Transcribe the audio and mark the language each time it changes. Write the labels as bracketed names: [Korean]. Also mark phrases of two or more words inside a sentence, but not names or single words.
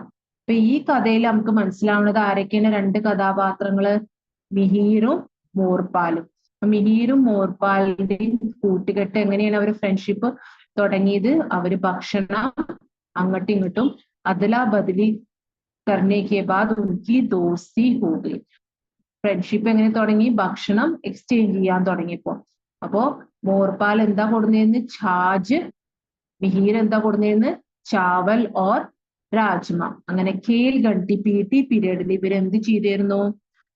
[Malayalam] അപ്പൊ ഈ കഥയിൽ നമുക്ക് മനസ്സിലാവുന്നത് ആരൊക്കെയാണ്? രണ്ട് കഥാപാത്രങ്ങള്, മിഹിറും മോർപാലും. മിഹിറും മോർപാലിന്റെയും കൂട്ടുകെട്ട് എങ്ങനെയാണ് അവർ ഫ്രണ്ട്ഷിപ്പ് തുടങ്ങിയത്? അവര് ഭക്ഷണം അങ്ങോട്ടും ഇങ്ങോട്ടും [Hindi] अदला बदली करने के बाद उनकी दोस्ती हो गई. [Malayalam] ഫ്രണ്ട്ഷിപ്പ് എങ്ങനെ തുടങ്ങി? ഭക്ഷണം എക്സ്ചേഞ്ച് ചെയ്യാൻ തുടങ്ങിയപ്പോ. അപ്പോ മോർപാൽ എന്താ കൊടുന്നതെന്ന്? ഛാജ്. മിഹിർ എന്താ കൊടുന്നതെന്ന്? [Hindi] चावल और राजमा. [Malayalam] അങ്ങനെ [Hindi] खेल घंटी [Malayalam] PT പീരീഡിൽ ഇവർ എന്ത് ചെയ്തിരുന്നു?